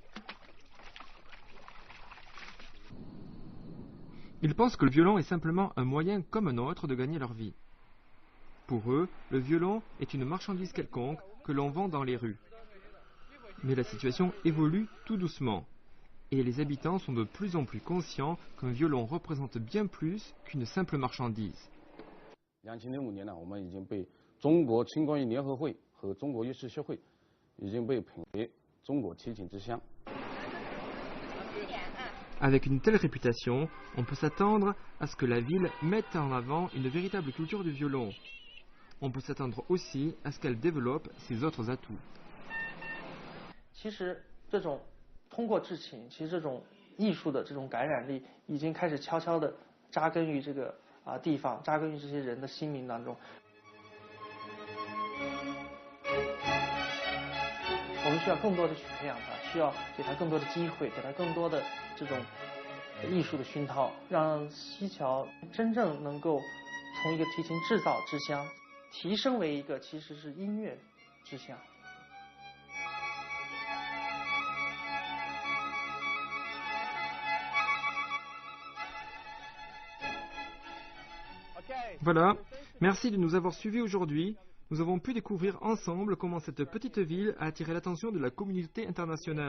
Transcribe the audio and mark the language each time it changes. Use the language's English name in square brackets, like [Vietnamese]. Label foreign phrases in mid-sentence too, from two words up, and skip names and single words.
[French] Ils pensent que le violon est simplement un moyen comme un autre de gagner leur vie. Pour eux, le violon est une marchandise quelconque que l'on vend dans les rues. Mais la situation évolue tout doucement. Et les habitants sont de plus en plus conscients qu'un violon représente bien plus qu'une simple marchandise. [Chinese] 2005 年呢，我们已经被中国青光艺联合会和中国乐师协会已经被评为中国提琴之乡。 [French] Avec une telle réputation, on peut s'attendre à ce que la ville mette en avant une véritable culture du violon. On peut s'attendre aussi à ce qu'elle développe ses autres atouts. [Chinese] 其实这种 通过制琴，其实这种艺术的这种感染力已经开始悄悄地扎根于这个地方，扎根于这些人的心灵当中。我们需要更多的去培养它，需要给它更多的机会，给它更多的这种艺术的熏陶，让西桥真正能够从一个提琴制造之乡，提升为一个其实是音乐之乡。 [French] Voilà, merci de nous avoir suivis aujourd'hui. Nous avons pu découvrir ensemble comment cette petite ville a attiré l'attention de la communauté internationale.